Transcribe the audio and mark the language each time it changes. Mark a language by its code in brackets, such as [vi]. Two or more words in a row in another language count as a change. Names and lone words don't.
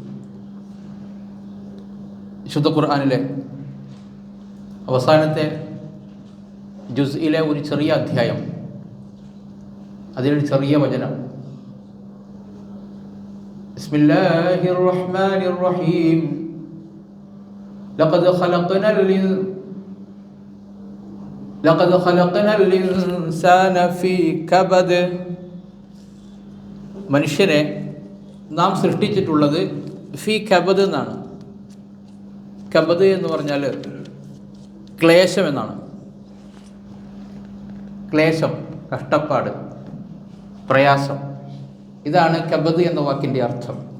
[ml] വിശുദ്ധ ഖുർആനിലെ അവസാനത്തെ ജുസ്ഇലെ ഒരു ചെറിയ അധ്യായം, അതിലൊരു ചെറിയ വചനം, [ar] بسم الله الرحمن الرحيم لقد خلقنا الإنسان في كبد. [ml] മനുഷ്യനെ നാം സൃഷ്ടിച്ചിട്ടുള്ളത് [ar] في كبد [ml] എന്നാണ്. കബദ് എന്ന് പറഞ്ഞാൽ ക്ലേശം എന്നാണ്. ക്ലേശം, കഷ്ടപ്പാട്, പ്രയാസം, ഇതാണ് കബദ് എന്ന വാക്കിൻ്റെ അർത്ഥം.